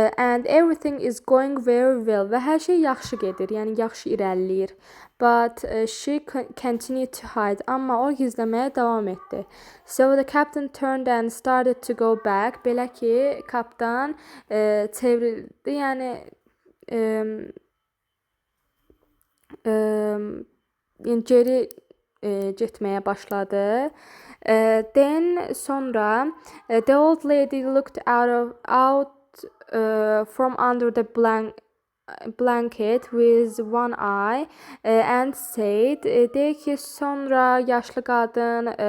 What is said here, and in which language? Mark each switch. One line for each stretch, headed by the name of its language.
English: And everything is going very well.
Azerbaijani: Və hər şey yaxşı gedir. Yəni yaxşı irəliləyir.
English: but she continued to hide.
Azerbaijani: Amma o gizləməyə davam etdi.
English: So the captain turned and started to go back.
Azerbaijani: Belə ki, kapitan çevrildi, yəni geri getməyə başladı.
English: Then sonra the old lady looked out from under the blanket with one eye and said,
Azerbaijani: deyir ki, sonra yaşlı qadın